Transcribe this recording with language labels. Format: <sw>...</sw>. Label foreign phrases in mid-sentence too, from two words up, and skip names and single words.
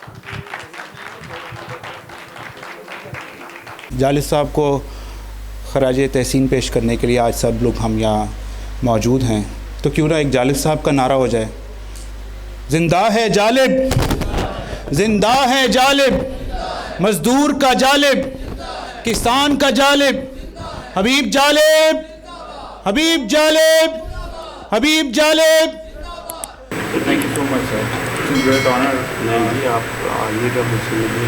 <ur>جالب صاحب کو خراج تحسین پیش کرنے کے لیے آج سب لوگ ہم یہاں موجود ہیں، تو کیوں نہ ایک جالب صاحب کا نعرہ ہو جائے. زندہ ہے جالب، زندہ ہے جالب، مزدور کا جالب، کسان کا جالب، حبیب جالب، حبیب جالب، حبیب جالب.</ur> <en>Thank you so much, sir. It's a great honor.</en> <ur>جی آپ آئیے گا مجھ سے ملنے.</ur>